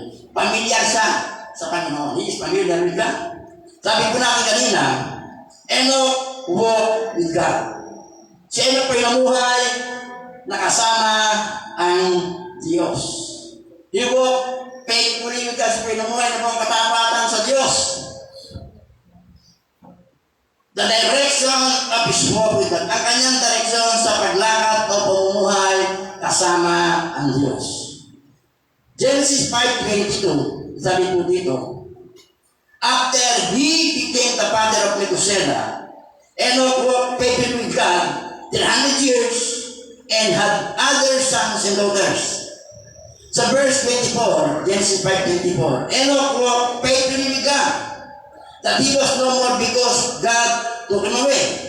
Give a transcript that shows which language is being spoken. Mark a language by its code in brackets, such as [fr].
[tl] Pamilyar siya sa Panginoon. [en] He is familiar with God. [tl] Sabi ko natin kanina, [en] Enoch walked with God. [tl] Si Enoch po ay namuhay na kasama ang Diyos. [en] He walked faithfully with God. [tl] Si po ay namuhay na buong katapatan sa Diyos. [en] The direction of his walk with God. [tl] Ang kanyang direksyon sa paglakad o pamumuhay kasama ang Diyos. [en] Genesis 5:22, [tl] sabi po dito, [en] after he became the father of Methuselah, Enoch walked faithfully with God 300 years and had other sons and daughters. [tl] Sa verse 24, [en] Genesis 5:24, Enoch walked faithfully with God, that he was no more because God took him away.